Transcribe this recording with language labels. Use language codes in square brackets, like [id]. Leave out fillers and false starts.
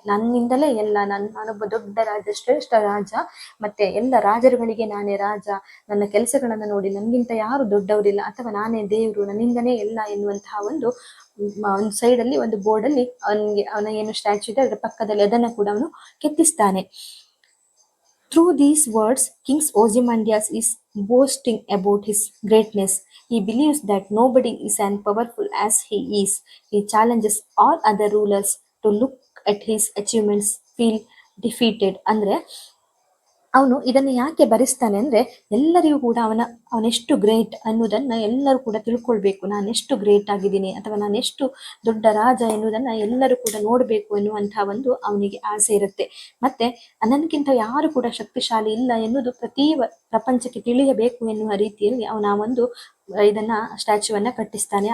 [kn] ನನ್ನಿಂದಲೇ ಎಲ್ಲ, ನಾನೊಬ್ಬ ದೊಡ್ಡ ರಾಜ, ಶ್ರೇಷ್ಠ ರಾಜ, ಮತ್ತೆ ಎಲ್ಲ ರಾಜರುಗಳಿಗೆ ನಾನೇ ರಾಜ, ನನ್ನ ಕೆಲಸಗಳನ್ನು ನೋಡಿ ನನಗಿಂತ ಯಾರು ದೊಡ್ಡವರಿಲ್ಲ, ಅಥವಾ ನಾನೇ ದೇವರು, ನನ್ನಿಂದನೇ ಎಲ್ಲ ಎನ್ನುವಂತಹ ಒಂದು ಸೈಡಲ್ಲಿ ಒಂದು ಬೋರ್ಡಲ್ಲಿ ಅವನ ಏನು ಸ್ಟ್ಯಾಚ್ಯೂ ಇದೆ ಅದರ ಪಕ್ಕದಲ್ಲಿ ಅದನ್ನು ಕೂಡ ಅವನು ಕೆತ್ತಿಸ್ತಾನೆ. [en] Through these words, King Ozymandias is boasting about his greatness. He believes that nobody is as powerful as he is. He challenges all other rulers to look at his achievements, feel defeated. [kn] ಅಂದರೆ ಅವನು ಇದನ್ನು ಯಾಕೆ ಬರೆಸ್ತಾನೆ ಅಂದರೆ ಎಲ್ಲರಿಗೂ ಕೂಡ ಅವನೆಷ್ಟು great ಅನ್ನೋದನ್ನು ಎಲ್ಲರೂ ಕೂಡ ತಿಳ್ಕೊಳ್ಬೇಕು. ನಾನೆಷ್ಟು ಗ್ರೇಟ್ ಆಗಿದ್ದೀನಿ ಅಥವಾ ನಾನೆಷ್ಟು ದೊಡ್ಡ ರಾಜ ಎನ್ನುವುದನ್ನು ಎಲ್ಲರೂ ಕೂಡ ನೋಡಬೇಕು ಎನ್ನುವಂತಹ ಒಂದು ಅವನಿಗೆ ಆಸೆ ಇರುತ್ತೆ. ಮತ್ತೆ ನನಗಿಂತ ಯಾರು ಕೂಡ ಶಕ್ತಿಶಾಲಿ ಇಲ್ಲ ಎನ್ನುವುದು ಪ್ರಪಂಚಕ್ಕೆ ತಿಳಿಯಬೇಕು ಎನ್ನುವ ರೀತಿಯಲ್ಲಿ ಅವನ ಒಂದು ಇದನ್ನ ಸ್ಟ್ಯಾಚ್ಯೂವನ್ನ ಕಟ್ಟಿಸ್ತಾನೆ.